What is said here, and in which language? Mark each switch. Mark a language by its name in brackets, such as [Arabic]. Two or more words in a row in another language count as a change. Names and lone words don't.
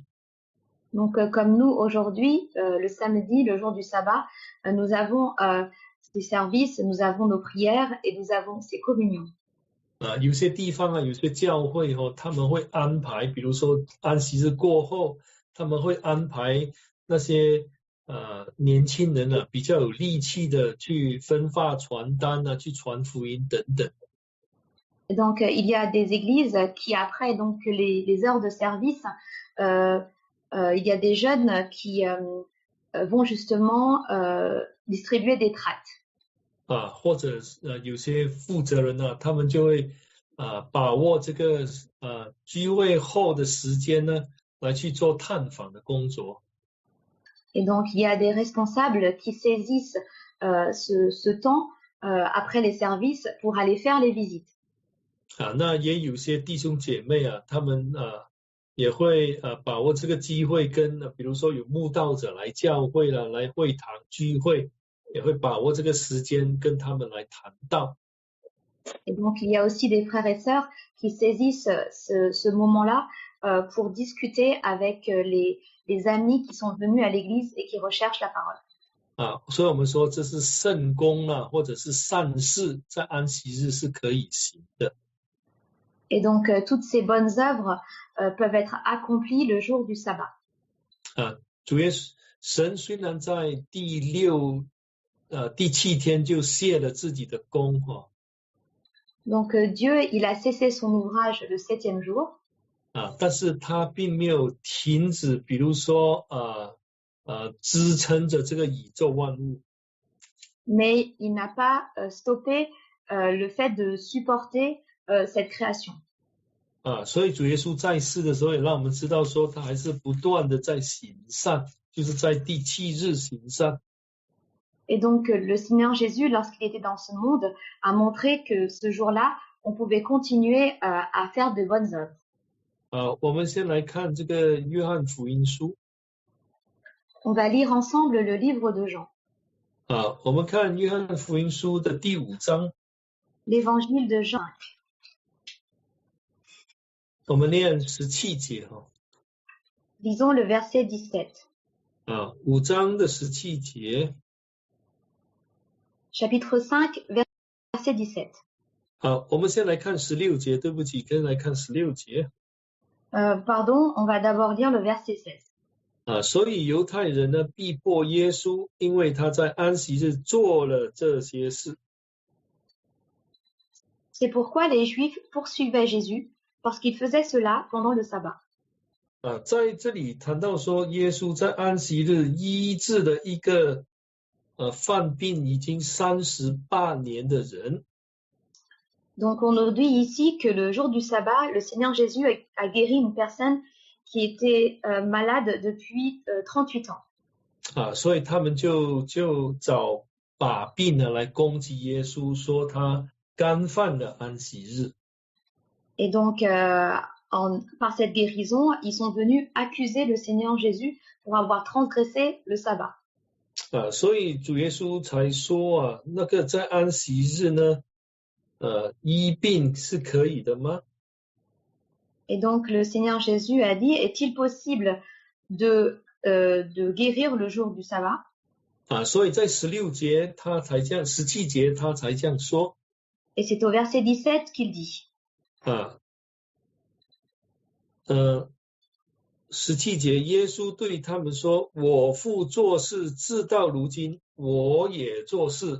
[French] Donc, comme nous aujourd'hui, le samedi, le jour du sabbat, nous avons ces services, nous avons nos prières et nous avons ces communions. [Chinese] 有些地方有些教会他们会安排，比如说安息日过后，他们会安排那些年轻人比较有力气的去分发传单去传福音等等。 [French] Donc, il y a des églises qui, après donc les heures de service, il y a des jeunes qui vont justement distribuer des tracts. [Chinese] 或者有些负责人他们就会把握这个聚会后的时间呢，来去做探访的工作。 [French] Et donc, il y a des responsables qui saisissent ce temps après les services pour aller faire les visites. [Chinese] 那也有些弟兄姐妹他们也会把握这个机会跟比如说有慕道者来教会了，来会堂聚会，也会把握这个时间跟他们来谈道。 [French] Et donc, il y a aussi des frères et sœurs qui saisissent ce moment-là pour discuter avec les amis qui sont venus à l'église et qui recherchent la parole. [Chinese] 所以我们说这是圣工或者是善事，在安息日是可以行的。 [French] Et donc, toutes ces bonnes œuvres peuvent être accomplies le jour du sabbat. [Chinese] 主耶稣神虽然在第7天就卸了自己的功 [French] Donc, Dieu, il a cessé son ouvrage le 7e jour. [Chinese] 但是他并没有停止，比如说支撑着这个宇宙万物。 [French] Mais il n'a pas stoppé le fait de supporter cette création. [Chinese] 所以主耶稣在世的时候，也让我们知道说，他还是不断的在行善，就是在第7日行善。 [French] Et donc, le Seigneur Jésus, lorsqu'il était dans ce monde, a montré que ce jour-là, on pouvait continuer à faire de bonnes œuvres. [Chinese] 我们先来看这个约翰福音书。 [French] On va lire ensemble le livre de Jean. [Chinese] 我们看约翰福音书的第5章。 [French] L'évangile de Jean. [Chinese] 我们念17节 [French] Lisons le verset 17. [Chinese] 5 章的17节。 [French] Chapitre 5, verset 17. [Chinese] 我们先来看16节，对不起，跟来看16节。 [French] Pardon, on va d'abord lire le verset 16. [Chinese] 所以犹太人呢逼迫耶稣，因为他在安息日做了这些事。 [French] C'est pourquoi les Juifs poursuivaient Jésus, parce qu'il faisait cela pendant le sabbat. [Chinese] 在这里谈到说，耶稣在安息日医治了一个犯病已经38年的人。 [French] Donc on nous dit ici que le jour du sabbat, le Seigneur Jésus a guéri une personne qui était malade depuis 38 ans. [Chinese] 所以他们就找把柄呢来攻击耶稣，说他干犯了安息日。 [French] Et donc par cette guérison, ils sont venus accuser le Seigneur Jésus pour avoir transgressé le sabbat. [Chinese] 所以主耶稣才说那个在安息日呢医病是可以的吗？ [French] Et donc le Seigneur Jésus a dit, est-il possible de guérir le jour du sabbat? [Chinese] 所以在17节他才这样说。 [French] Et c'est au verset 17 qu'il dit. [Chinese] 17 节耶稣对他们说，我父做事直到如今，我也做事。